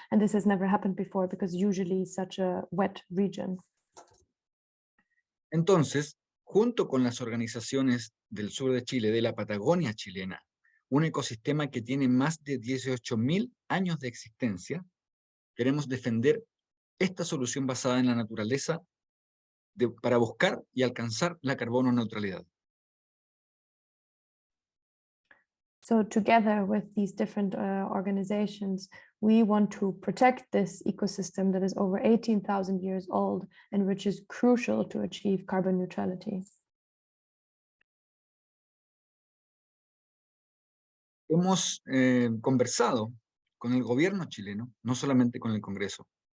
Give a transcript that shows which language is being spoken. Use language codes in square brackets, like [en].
[en] And this has never happened before because usually it's such a wet region. [es] Entonces, junto con las organizaciones del sur de Chile, de la Patagonia chilena, un ecosistema que tiene más de 18.000 años de existencia, queremos defender esta solución basada en la naturaleza para buscar y alcanzar la carbono neutralidad. [en] So together with these different organizations, we want to protect this ecosystem that is over 18,000 years old and which is crucial to achieve carbon neutrality. [es] Hemos conversado con el gobierno chileno, no solamente con el Congreso,